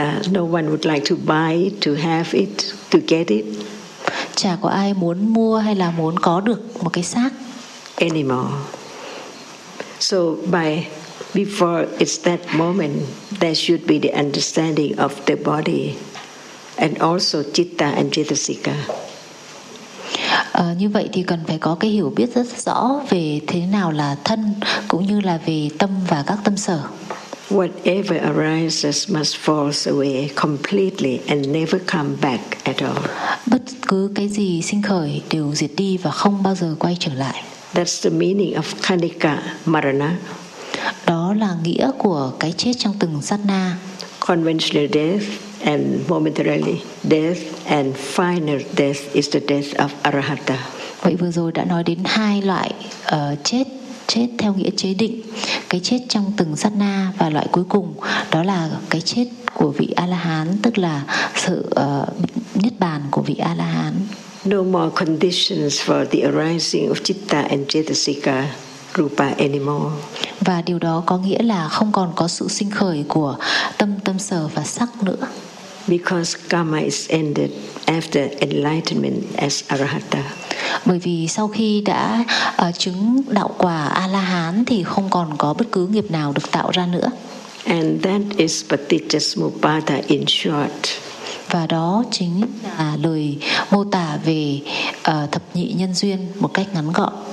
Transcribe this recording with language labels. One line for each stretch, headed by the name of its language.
English: No one would like to buy it, to have it, to get it.
Vietnamese: Chả có ai muốn mua hay là muốn có được một cái xác
English: anymore. So by before it's that moment, there should be the understanding of the body and also citta and citta-sika.
Vietnamese: Như vậy thì cần phải có cái hiểu biết rất rõ về thế nào là thân, cũng như là về tâm và các tâm sở.
English: Whatever arises must fall away completely and never come back at all.
Vietnamese: Bất cứ cái gì sinh khởi đều diệt đi và không bao giờ quay trở lại.
English: That's the meaning of khanika marana.
Vietnamese: Đó là nghĩa của cái chết trong từng sát na.
English: Conventional death and momentarily death and final death is the death of arahata.
Vietnamese: Vậy vừa rồi đã nói đến hai loại chết, chết theo nghĩa chế định, cái chết trong từng sát na, và loại cuối cùng đó là cái chết của vị A-la-hán, tức là sự niết bàn của vị A-la-hán.
English: No more conditions for the arising of citta and cetasika rupa anymore.
Vietnamese: Và điều đó có nghĩa là không còn có sự sinh khởi của tâm, tâm sở và sắc nữa.
English: Because karma is ended after enlightenment as arahata.
Vietnamese: Bởi vì sau khi đã chứng đạo quả A-la-hán thì không còn có bất cứ nghiệp nào được tạo ra nữa.
English: And that is Patijasamupada in short.
Vietnamese: Và đó chính là lời mô tả về thập nhị nhân duyên một cách ngắn gọn.